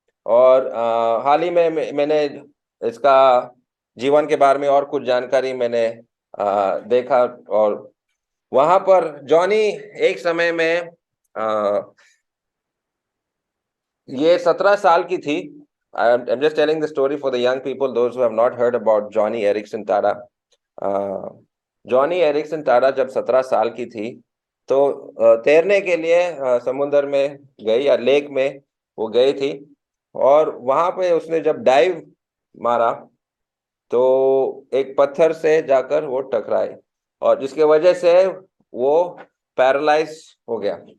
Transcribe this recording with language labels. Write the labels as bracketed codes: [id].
[hi] और हाल ही में मैंने इसका जीवन के बारे में और कुछ जानकारी मैंने देखा, और वहां पर जॉनी एक समय में ये 17 साल की थी। [en] I'm just telling the story for the young people, those who have not heard about Johnny Erickson Tada. [hi] Johnny Ericsson Tada जब 17 साल की थी तो तैरने के लिए समुद्र में गई, या लेक में वो गई थी, और वहां पे उसने जब डाइव मारा तो एक पत्थर से जाकर वो टकराए, और जिसके वजह से वो पैरालाइज हो गया।